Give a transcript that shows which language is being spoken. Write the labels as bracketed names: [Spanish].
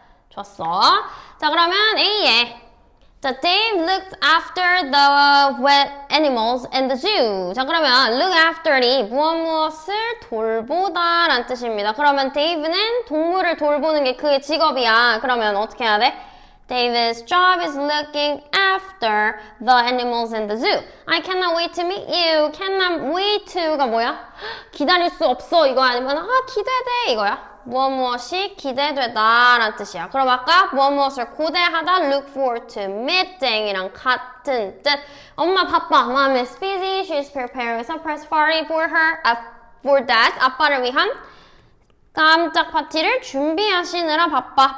[Korean] 좋았어. 자, 그러면 A에 자, [English] Dave looked after the wet animals in the zoo. [Korean] 자, 그러면 [English] look after [Korean] 이 무엇을 돌보다 라는 뜻입니다. 그러면 Dave는 동물을 돌보는 게 그의 직업이야. 그러면 어떻게 해야 돼? [English] Dave's job is looking after the animals in the zoo. I cannot wait to meet you. Cannot wait to가 [Korean] 뭐야? 기다릴 수 없어 이거 아니면 기대돼 이거야? 무엇이 기대되다 라는 뜻이야. 그럼 아까 무엇을 고대하다 [English] look forward to meeting [Korean] 이랑 같은 뜻. 엄마 바빠. [English] Mom is busy. She's preparing a surprise party for her. For that. [Korean] 아빠를 위한 깜짝 파티를 준비하시느라 바빠.